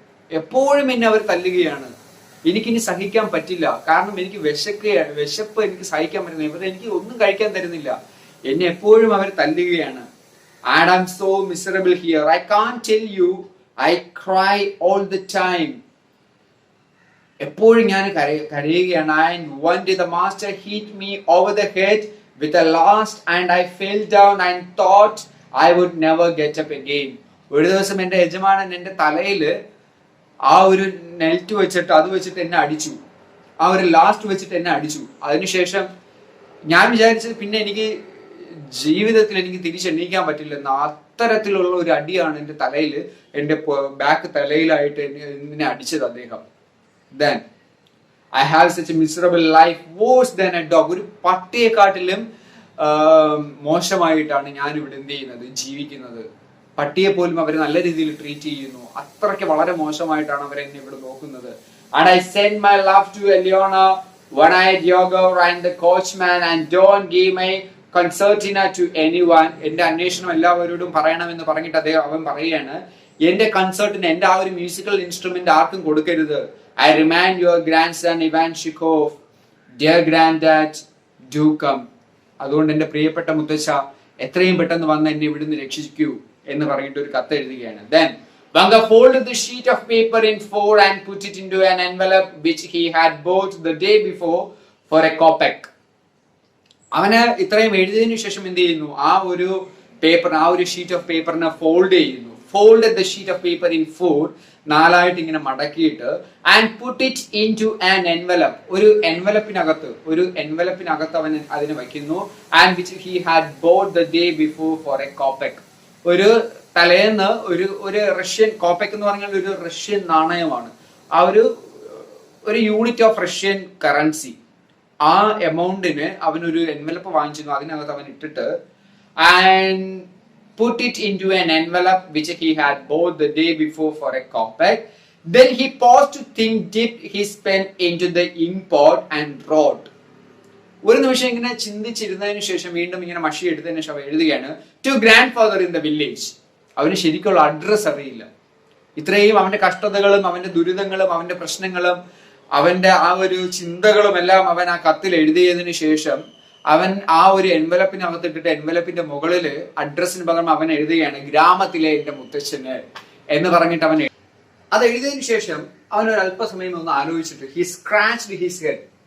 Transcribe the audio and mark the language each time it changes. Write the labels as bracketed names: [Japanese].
[Malayalam] എപ്പോഴും എന്നെ അവർ തല്ലുകയാണ്, എനിക്കിനി സഹിക്കാൻ പറ്റില്ല, കാരണം എനിക്ക് വിശപ്പ് എനിക്ക് സഹിക്കാൻ പറ്റുന്നില്ല, ഇവർ എനിക്ക് ഒന്നും കഴിക്കാൻ തരുന്നില്ല, എന്നെ എപ്പോഴും അവർ തല്ലുകയാണ്. [English] And I'm so miserable here. I can't tell you, I cry all the time. [Malayalam] എപ്പോഴും ഞാൻ കരയുകയാണ്. [English] And one day the master hit me over the head with a last and I fell down and thought I would never get up again. [Malayalam] ഒരു ദിവസം എന്റെ യജമാനൻ എന്റെ തലയില് ആ ഒരു നെൽറ്റ് വെച്ചിട്ട് എന്നെ അടിച്ചു, ആ ഒരു ലാസ്റ്റ് വെച്ചിട്ട് എന്നെ അടിച്ചു. അതിനുശേഷം ഞാൻ വിചാരിച്ചത് പിന്നെ എനിക്ക് ജീവിതത്തിൽ എനിക്ക് തിരിച്ചെണീക്കാൻ പറ്റില്ലെന്ന്. അത്തരത്തിലുള്ള ഒരു അടിയാണ് എന്റെ തലയിൽ, എന്റെ ബാക്ക് തലയിലായിട്ട് എന്നെ അടിച്ചത് അദ്ദേഹം. [English] Then I have such a miserable life, worse than a dog. [Malayalam] ഒരു പട്ടിയെക്കാട്ടിലും മോശമായിട്ടാണ് ഞാൻ ഇവിടെ എന്ത് ചെയ്യുന്നത്, ജീവിക്കുന്നത്. പട്ടിയെ പോലും അവരെ നല്ല രീതിയിൽ ട്രീറ്റ് ചെയ്യുന്നു, അത്രയ്ക്ക് വളരെ മോശമായിട്ടാണ് അവർ എന്നെ ഇവിടെ നോക്കുന്നത്. [English] And I send my love to Eleona, one-eyed yoga and the coachman, and don't give my concertina to anyone. [Malayalam] എന്റെ അന്വേഷണം എല്ലാവരോടും പറയണമെന്ന് പറഞ്ഞിട്ട് അവൻ പറയുകയാണ്, എന്റെ കൺസേർട്ടിന്, എന്റെ ആ ഒരു മ്യൂസിക്കൽ ഇൻസ്ട്രുമെന്റ് ആർക്കും കൊടുക്കരുത്. [English] I remind your grandson Anton Chekhov, dear granddad, do come. [Malayalam] അതുകൊണ്ട് എന്റെ പ്രിയപ്പെട്ട മുത്തച്ഛ എത്രയും പെട്ടെന്ന് വന്ന് എന്നെ ഇവിടുന്ന് രക്ഷിക്കൂ എന്ന് പറഞ്ഞിട്ട് ഒരു കത്ത് എഴുതുകയാണ്. [English] Then Vanka folded the sheet of paper in 4 and put it into an envelope which he had bought the day before for a kopeck. [Malayalam] അവന് ഇത്രയും എഴുതിയതിനു ശേഷം എന്ത് ചെയ്യുന്നു, ആ ഒരു പേപ്പർ, ആ ഒരു ഷീറ്റ് ഓഫ് പേപ്പറിനെ ഫോൾഡ് ചെയ്യുന്നു. [English] Folded the sheet of paper in 4, [Malayalam] 4 ഇങ്ങനെ മടക്കിയിട്ട് [English] and put it into an envelope, [Malayalam] ഒരു envelope-നകത്ത് അവൻ അതിനെ വയ്ക്കുന്നു. [English] And which he had bought the day before for a kopeck. [Malayalam] ഒരു തലേന്ന് ഒരു റഷ്യൻ കോപ്പെക് എന്ന് പറഞ്ഞാൽ ഒരു റഷ്യൻ നാണയമാണ്. ആ ഒരു യൂണിറ്റ് ഓഫ് റഷ്യൻ കറൻസി. ആ എമൗണ്ടിന് അവനൊരു എൻവലപ്പ് വാങ്ങിച്ചിരുന്നു. അതിനകത്ത് അവൻ ഇട്ടിട്ട് [English] and put it into an envelope which he had bought the day before for a compact. Then he paused to think, dipped his pen into the ink pot and wrote. [Malayalam] ഒരു നിമിഷം ഇങ്ങനെ ചിന്തിച്ചിരുന്നതിന് ശേഷം വീണ്ടും ഇങ്ങനെ മഷി എടുത്തതിന് ശേഷം എഴുതുകയാണ്, [English] To grandfather in the village. [Malayalam] അവന് ശരിക്കുള്ള അഡ്രസ് അറിയില്ല. ഇത്രയും അവന്റെ കഷ്ടതകളും അവന്റെ ദുരിതങ്ങളും അവന്റെ പ്രശ്നങ്ങളും അവന്റെ ആ ഒരു ചിന്തകളും എല്ലാം അവൻ ആ കത്തിൽ എഴുതിയതിനു ശേഷം അവൻ ആ ഒരു എൻവലപ്പിനകത്ത് ഇട്ടിട്ട് എൻവലപ്പിന്റെ മുകളില് അഡ്രസ്സിന് പകരം അവൻ എഴുതുകയാണ്, ഗ്രാമത്തിലെ എന്റെ മുത്തച്ഛന് എന്ന് പറഞ്ഞിട്ട് അവൻ അത് എഴുതിയതിനു ശേഷം അവൻ ഒരു അല്പസമയം ഒന്ന് ആലോചിച്ചിട്ട് [English] He scratched his head.